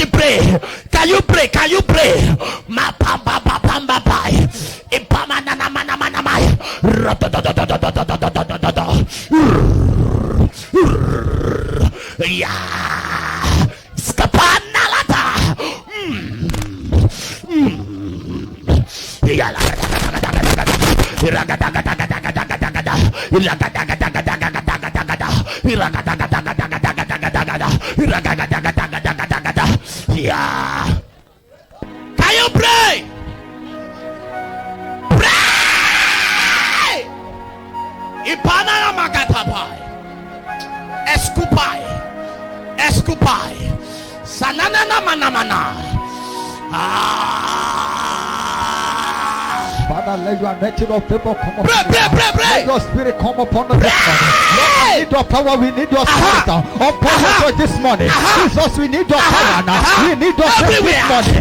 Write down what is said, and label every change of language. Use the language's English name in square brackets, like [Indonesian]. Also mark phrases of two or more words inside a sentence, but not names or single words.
[English] pray? Can you pray? Can you pray? Ma pamba pamba pai. Impama na mana mana mai. Ya. Skapana lata. Ya la. Yeah. Can you pray? Pray. Ipanana magatapai. Eskupai. Eskupai. Sanana mana. Father, let your natural favor come upon pray. Let your spirit come upon us this morning. Lord, we need your power, we need your spirit upon us this morning. Jesus, we need your power now. We need your faith this morning.